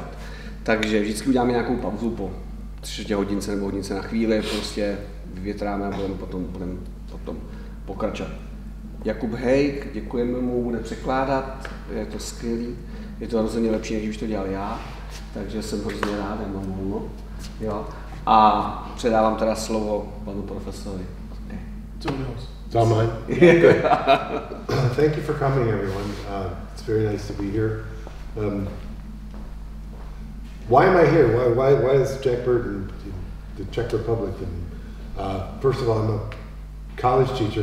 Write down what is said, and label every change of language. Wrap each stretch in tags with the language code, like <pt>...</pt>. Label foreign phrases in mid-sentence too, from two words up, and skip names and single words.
<cs>Takže vždycky uděláme nějakou pauzu po 3 hodince nebo hodince na chvíli, prostě vyvětráme a budeme potom pokračovat. Jakub Hejk, děkujeme mu, bude překládat, je to skvělý. Je to rozhodně lepší, než už to dělal já, takže jsem hrozně rád, já mám volno. Jo. A předávám teda slovo panu profesorovi.</cs> <en>Okay. It's all mine? Thank you for coming, everyone. It's very nice to be here. Why am I here? Why is Jack Burt in the Czech Republic? And, first of all, I'm a college teacher.</en>